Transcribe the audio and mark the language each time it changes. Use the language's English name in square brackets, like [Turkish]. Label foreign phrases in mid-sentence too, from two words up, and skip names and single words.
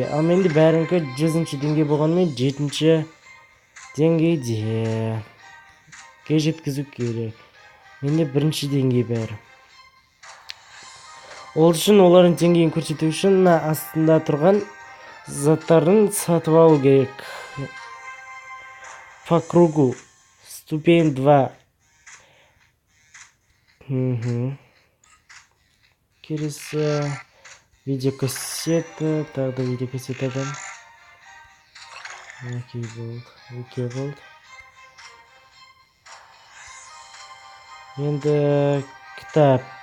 [Kazakh] Ал менде бәріңкі 100-ші деңгей болғанымен 7-ші деңгейде. Жеткізу керек. Менде 1-ші деңгей бәрі. Ол үшін олардың деңгейін көрсету үшін астында тұрған заттарын сатып алу керек. [Russian] По кругу. Ступень 2. [Kazakh] Келесі видеокассета. Тағы да видеокассетадан. Окей болды. Енді кітап.